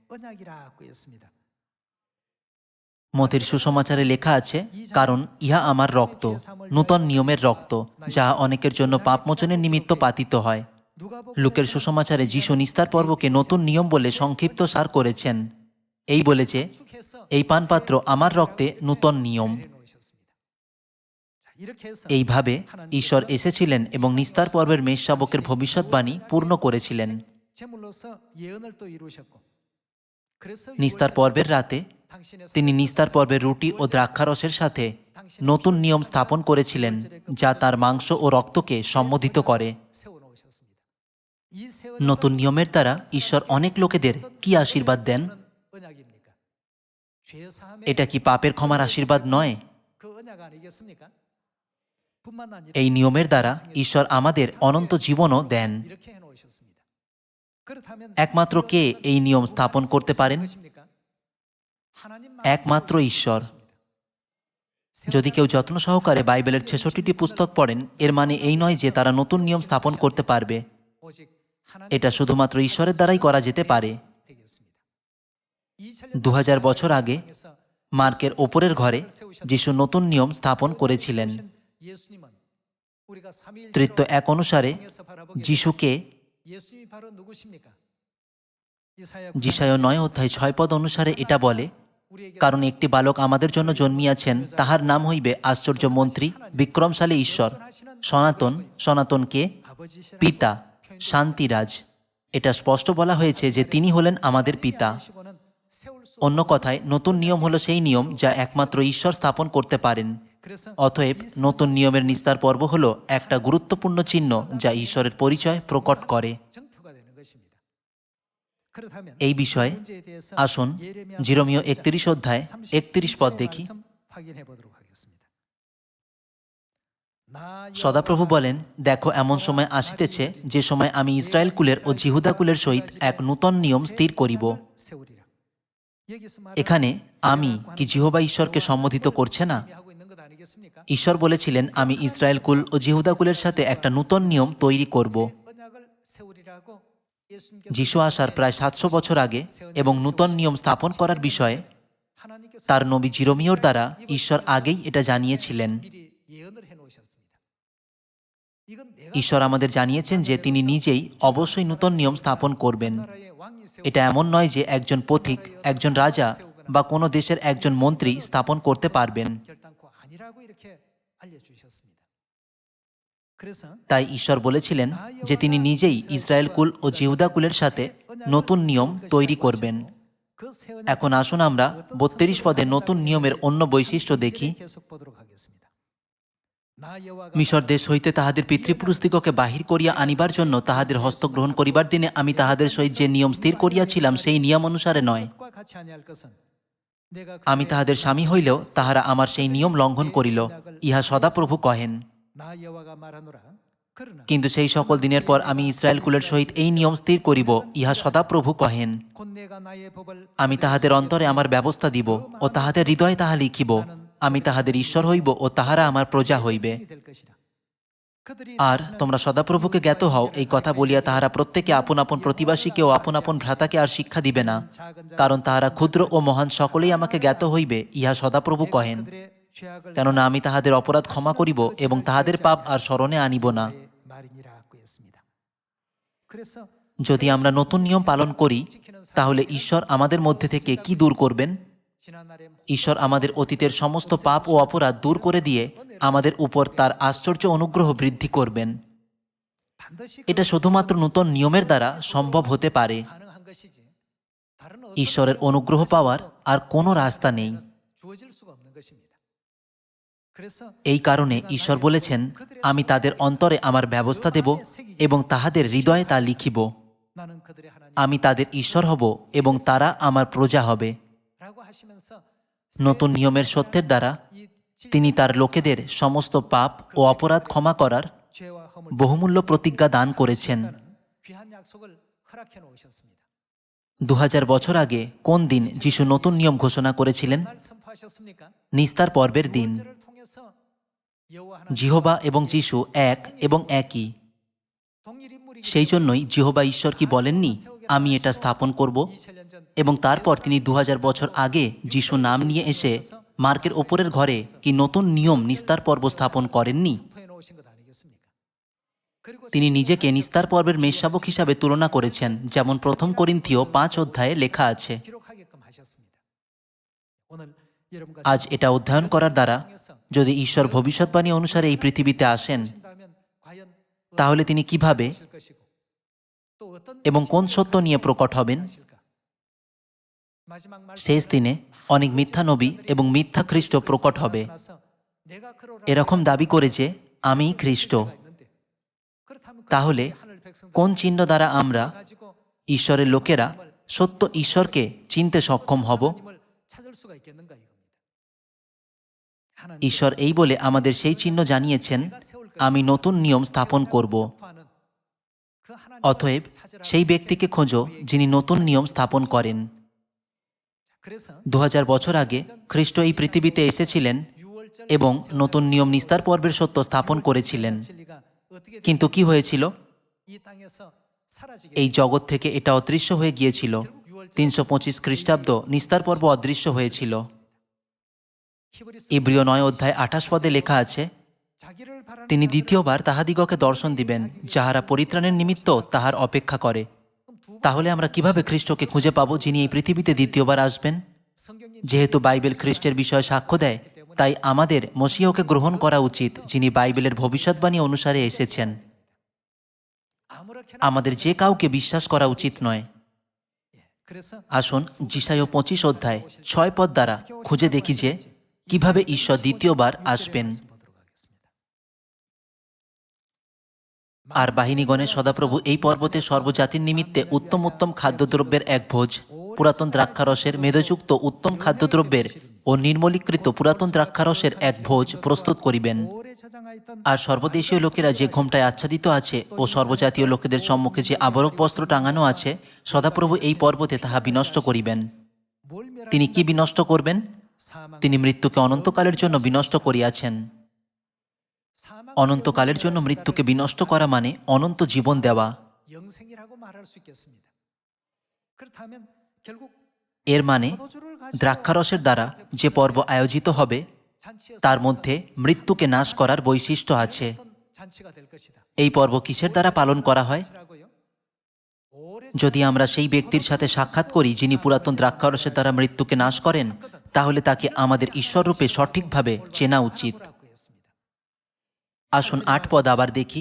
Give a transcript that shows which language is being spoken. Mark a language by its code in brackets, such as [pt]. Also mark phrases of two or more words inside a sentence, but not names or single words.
[bn] মথির সুসমাচারে লেখা আছে, কারণ ইহা আমার রক্ত, নূতন নিয়মের রক্ত, যাহা অনেকের জন্য পাপমোচনের নিমিত্ত পাতিত হয়। লুকের সুসমাচারে যিশু নিস্তার পর্বকে নতুন নিয়ম বলে সংক্ষিপ্ত সার করেছেন। এই বলে যে [ko] 축해서 [bn] এই পানপাত্র আমার রক্তে নূতন নিয়ম। [ko] 놓으셨습니다. 자, 이렇게 해서 [bn] এইভাবে ঈশ্বর এসেছিলেন এবং নিস্তার পর্বের মেষশাবকের ভবিষ্যৎবাণী পূর্ণ করেছিলেন। [ko] 제물로서 예언을 또 이루셨고 그래서 [bn] নিস্তার পর্বের রাতে [ko] 당신의 [bn] তিনি নিস্তার পর্বের রুটি ও দ্রাক্ষারসের সাথে নতুন নিয়ম স্থাপন করেছিলেন, যা তার মাংস ও রক্তকে সম্বোধিত করে। [ko] 세워놓으셨습니다. 이 세운 [bn] নতুন নিয়মের দ্বারা ঈশ্বর অনেক লোকেদের কি আশীর্বাদ দেন? [ko] 언약입니까? 죄 사함의 [bn] এটা কি পাপের ক্ষমার আশীর্বাদ নয়? [ko] 그 언약 아니겠습니까? 뿐만 아니라 [bn] এই নিয়মের দ্বারা ঈশ্বর আমাদের অনন্ত জীবনও দেন। [ko] 이렇게 해놓으셨습니다. 그렇다면 [bn] একমাত্র কে এই নিয়ম স্থাপন করতে পারেন? [ko] 것입니까? 하나님만 [bn] একমাত্র ঈশ্বর। যদি কেউ যত্ন সহকারে বাইবেলের 66টি পুস্তক পড়েন, এর মানে এই নয় যে তারা নতুন নিয়ম স্থাপন করতে পারবে। [ko] 오직 하나님 [bn] এটা শুধুমাত্র ঈশ্বরের দ্বারাই করা যেতে পারে। [ko] 되겠습니다. [bn] 2000 বছর আগে মার্কের ওপরের ঘরে যিশু নতুন নিয়ম স্থাপন করেছিলেন। [ko] 예수님은 우리가 삼위일체로 [bn] তৃতীয় এক অনুসারে [ko] 통해서 바라보게 되면 [bn] যিশুকে [ko] 예수님이 바로 누구십니까? [bn] যিশায় 9 অধ্যায় 6 পদ অনুসারে এটা বলে, [ko] 우리에게 [bn] কারণ একটি বালক আমাদের জন্য জন্মিয়াছেন, তাহার নাম হইবে আশ্চর্য মন্ত্রী, বিক্রমশালী ঈশ্বর, সনাতন, সনাতনকে [ko] 아버지시라 [bn] পিতা, শান্তিরাজ। এটা স্পষ্ট বলা হয়েছে যে তিনি হলেন আমাদের পিতা। [ko] 하시고는 세울 수 [bn] অন্য কথায়, নতুন নিয়ম হলো সেই নিয়ম যা একমাত্র ঈশ্বর স্থাপন করতে পারেন। [ko] 그래서 [bn] অতএব নতুন নিয়মের নিস্তার পর্ব হলো একটা গুরুত্বপূর্ণ চিহ্ন যা ঈশ্বরের পরিচয় প্রকট করে। [ko] 정토가 되는 것입니다. 그렇다면 [bn] এই বিষয়ে [ko] 문제에 대해서 [bn] আসুন [ko] 예레미야 [bn] জিরমীয় 31 অধ্যায় 31 পদ দেখি। [ko] 말씀 확인해 보도록 하겠습니다. 나 [bn] সদাপ্রভু বলেন, দেখো এমন সময় আসিতেছে, যে সময় আমি ইসরায়েল কুলের ও জিহুদা কুলের সহিত এক নূতন নিয়ম স্থির করিব। [ko] 세우리라. 여기서 [bn] এখানে আমি কি জিহোবা ঈশ্বরকে সম্বোধিত করছে না? [ko] 하고 있는 것 아니겠습니까? [bn] ঈশ্বর বলেছিলেন, আমি ইসরায়েল কুল ও জিহুদা কুলের সাথে একটা নূতন নিয়ম তৈরি করব। [ko] 언약을 세우리라고 예수님께서 [bn] যিশু আসার প্রায় 700 বছর আগে এবং নূতন নিয়ম স্থাপন করার বিষয়ে [ko] 하나님께서 [bn] তার নবী জিরমীয়র দ্বারা ঈশ্বর আগেই এটা জানিয়েছিলেন। [ko] 미리 예언을 해 놓으셨습니다. 이건 내가 [bn] ঈশ্বর আমাদের জানিয়েছেন যে তিনি নিজেই অবশ্যই নূতন নিয়ম স্থাপন করবেন। [ko] 나라의 왕이 세우 [bn] এটা এমন নয় যে একজন পথিক, একজন রাজা বা কোনো দেশের একজন মন্ত্রী স্থাপন করতে পারবেন। [ko] 결단코 아니라고 이렇게 알려 주셨습니다. 그래서 [bn] তাই ঈশ্বর বলেছিলেন যে তিনি নিজেই ইসরায়েল কুল ও জিহুদা কুলের সাথে নতুন নিয়ম তৈরি করবেন। [ko] 그 세운 [bn] এখন আসুন আমরা 32 পদে নতুন নিয়মের অন্য বৈশিষ্ট্য দেখি। [ko] 계속 보도록 하겠습니다. 나 여호와가 [bn] মিশর দেশ হইতে তাহাদের পিতৃপুরুষদিগকে বাহির করিয়া আনিবার জন্য তাহাদের হস্তগ্রহণ করিবার দিনে আমি তাহাদের সহিত যে নিয়ম স্থির করিয়াছিলাম, সেই নিয়ম অনুসারে নয়। [ko] 과 같이 아니할 것은 내가 [bn] আমি তাহাদের স্বামী হইলেও তাহারা আমার সেই নিয়ম লঙ্ঘন করিল, ইহা সদাপ্রভু কহেন। [ko] 나 여호와가 말하노라. 그러나 [bn] কিন্তু সেই সকল দিনের পর আমি ইসরায়েল কুলের সহিত এই নিয়ম স্থির করিব, ইহা সদাপ্রভু কহেন। [ko] 곧 내가 나의 법을 [bn] আমি তাহাদের অন্তরে আমার ব্যবস্থা দিব ও তাহাদের হৃদয়ে তাহা লিখিব। আমি তাহাদের ঈশ্বর হইব ও তাহারা আমার প্রজা হইবে। [ko] 될 것이라. 그들이 [bn] আর তোমরা সদাপ্রভুকে জ্ঞাত হও, এই কথা বলিয়া তাহারা প্রত্যেকে আপন আপন প্রতিবাসীকে ও আপন আপন ভ্রাতাকে আর শিক্ষা দিবে না, কারণ তাহারা ক্ষুদ্র ও মহান সকলেই আমাকে জ্ঞাত হইবে, ইহা সদাপ্রভু কহেন। [ko] 그들의 죄악을 [bn] কেননা আমি তাহাদের অপরাধ ক্ষমা করিব এবং তাহাদের পাপ আর স্মরণে আনিব না। [ko] 말이니라고 했습니다. 그래서 [bn] যদি আমরা নতুন নিয়ম পালন করি, তাহলে ঈশ্বর আমাদের মধ্যে থেকে কি দূর করবেন? [ko] 지난날에 [bn] ঈশ্বর আমাদের অতীতের সমস্ত পাপ ও অপরাধ দূর করে দিয়ে আমাদের উপর তার আশ্চর্য অনুগ্রহ বৃদ্ধি করবেন। [ko] 반드시 [bn] এটা শুধুমাত্র নূতন নিয়মের দ্বারা সম্ভব হতে পারে। [ko] 가능한 것이지. 다른 [bn] ঈশ্বরের অনুগ্রহ পাওয়ার আর কোনো রাস্তা নেই। [ko] 주어질 수가 없는 것입니다. 그래서 [bn] এই কারণে ঈশ্বর বলেছেন, আমি তাদের অন্তরে আমার ব্যবস্থা দেব এবং তাহাদের হৃদয়ে তা লিখিব। [ko] 나는 그들의 하나님 [bn] আমি তাদের ঈশ্বর হব এবং তারা আমার প্রজা হবে। [ko] 라고 하시면서 [bn] নতুন নিয়মের সত্যের দ্বারা [ko] 이 [bn] তিনি তার লোকেদের সমস্ত পাপ ও অপরাধ ক্ষমা করার [ko] 죄와 허물 [bn] বহুমূল্য প্রতিজ্ঞা দান করেছেন। [ko] 귀한 약속을 허락해 놓으셨습니다. [bn] 2000 বছর আগে কোন দিন যিশু নতুন নিয়ম ঘোষণা করেছিলেন? [ko] 날 선포하셨습니까? [bn] নিস্তার পর্বের দিন। [ko] 구원절을 통해서 여호와 하나님 [bn] জিহোবা এবং যিশু এক এবং একই। [ko] 동일 인물이 [bn] সেই জন্যই জিহোবা ঈশ্বর কি বলেননি, আমি এটা স্থাপন করব? [ko] 2000년 전 [bn] এবং তারপর তিনি 2000 বছর আগে যিশু নাম নিয়ে এসে মার্কের ওপরের ঘরে কি নতুন নিয়ম নিস্তার পর্ব স্থাপন করেননি? [ko] 선포해 놓으신 것 아니겠습니까? 그리고 [bn] তিনি নিজেকে নিস্তার পর্বের মেষশাবক হিসাবে তুলনা করেছেন, যেমন প্রথম করিন্থীয় 5 অধ্যায়ে লেখা আছে। [ko] 기록하게끔 하셨습니다. 오늘 여러분과 [bn] আজ এটা অধ্যয়ন করার দ্বারা যদি ঈশ্বর ভবিষ্যৎবাণী অনুসারে এই পৃথিবীতে আসেন, [ko] 하신다면 과연 [bn] তাহলে তিনি কিভাবে [ko] 하실 것이고 또 어떤 [bn] এবং কোন সত্য নিয়ে প্রকট হবেন? [ko] 하실까? 마지막 말씀 [bn] শেষ দিনে অনেক মিথ্যা নবী এবং মিথ্যা খ্রিস্ট প্রকট হবে। [ko] 내가 그러라 [bn] এরকম দাবি করে যে আমি খ্রিস্ট। [ko] 그렇다면 [bn] তাহলে [ko] 하늘 백성들 [bn] কোন চিহ্ন দ্বারা আমরা [ko] 가지고 [bn] ঈশ্বরের লোকেরা সত্য ঈশ্বরকে চিনতে সক্ষম হব? [ko] 하나님을 찾을 수가 있겠는가 이겁니다. 하나님 [bn] ঈশ্বর এই বলে আমাদের সেই চিহ্ন জানিয়েছেন, আমি নতুন নিয়ম স্থাপন করব। [ko] 그 하나님을 [bn] অতএব [ko] 찾으라는 [bn] সেই ব্যক্তিকে খোঁজো যিনি নতুন নিয়ম স্থাপন করেন। [ko] 그래서 [bn] 2000 বছর আগে খ্রিস্ট এই পৃথিবীতে এসেছিলেন এবং নতুন নিয়ম নিস্তার পর্বের সত্য স্থাপন করেছিলেন। [ko] 진리가 어떻게 [bn] কিন্তু কি হয়েছিল? [ko] 이 땅에서 사라지게 [bn] এই জগৎ থেকে এটা অদৃশ্য হয়ে গিয়েছিল। 325 খ্রিস্টাব্দ নিস্তার পর্ব অদৃশ্য হয়েছিল। [ko] 히브리서 [bn] ইব্রিয় 9 অধ্যায় 28 পদে লেখা আছে, [ko] 자기를 바라는 [bn] তিনি দ্বিতীয়বার তাহাদিগকে দর্শন দিবেন, যাহারা পরিত্রাণের নিমিত্ত তাহার অপেক্ষা করে। তাহলে আমরা কিভাবে খ্রিস্টকে খুঁজে পাবো যিনি এই পৃথিবীতে দ্বিতীয়বার আসবেন? [ko] 성경이 [bn] যেহেতু বাইবেল খ্রিস্টের বিষয়ে সাক্ষ্য দেয়, তাই আমাদের মসিহকে গ্রহণ করা উচিত, যিনি বাইবেলের ভবিষ্যৎবাণী অনুসারে এসেছেন। [ko] 아무렇게나 [bn] আমাদের যে কাউকে বিশ্বাস করা উচিত নয়। [ko] 그래서 [bn] আসুন যিশায়া 25 অধ্যায় 6 পদ দ্বারা খুঁজে দেখি যে কিভাবে ঈশ্বর দ্বিতীয়বার আসবেন। [ko] 보도록 하겠습니다. [bn] আর বাহিনীগণের সদাপ্রভু এই পর্বতে সর্বজাতির নিমিত্তে উত্তম উত্তম খাদ্যদ্রব্যের এক ভোজ, পুরাতন দ্রাক্ষারসের মেদযুক্ত উত্তম খাদ্যদ্রব্যের ও নির্মলীকৃত পুরাতন দ্রাক্ষারসের এক ভোজ প্রস্তুত করিবেন। [ko] 오래 저장하였던 [bn] আর সর্বদেশীয় লোকেরা যে ঘোমটায় আচ্ছাদিত আছে ও সর্বজাতীয় লোকেদের সম্মুখে যে আবরক বস্ত্র টাঙানো আছে, সদাপ্রভু এই পর্বতে তাহা বিনষ্ট করিবেন। [ko] 뭘 멸하는 [bn] তিনি কি বিনষ্ট করবেন? [ko] 사망 [bn] তিনি মৃত্যুকে অনন্তকালের জন্য বিনষ্ট করিয়াছেন। [ko] 사망 [bn] অনন্তকালের জন্য মৃত্যুকে বিনষ্ট করা মানে অনন্ত জীবন দেওয়া। [ko] 영생이라고 말할 수 있겠습니다. 그렇다면 결국 [bn] এর মানে [ko] 포도주를 가지고 [bn] দ্রাক্ষারসের দ্বারা যে পর্ব আয়োজিত হবে [ko] 잔치에서 [bn] তার মধ্যে মৃত্যুকে নাশ করার বৈশিষ্ট্য আছে। [ko] 어떤 잔치가 될 것이다. [bn] এই পর্ব কিসের দ্বারা পালন করা হয়? [ko] 잔치라고요? 오래 [bn] যদি আমরা সেই ব্যক্তির সাথে সাক্ষাৎ করি যিনি পুরাতন দ্রাক্ষারসের দ্বারা মৃত্যুকে নাশ করেন, তাহলে তাকে আমাদের ঈশ্বররূপে সঠিকভাবে চেনা উচিত। [ko] 잡으라고 했습니다. [bn] আসুন 8 পদ আবার দেখি।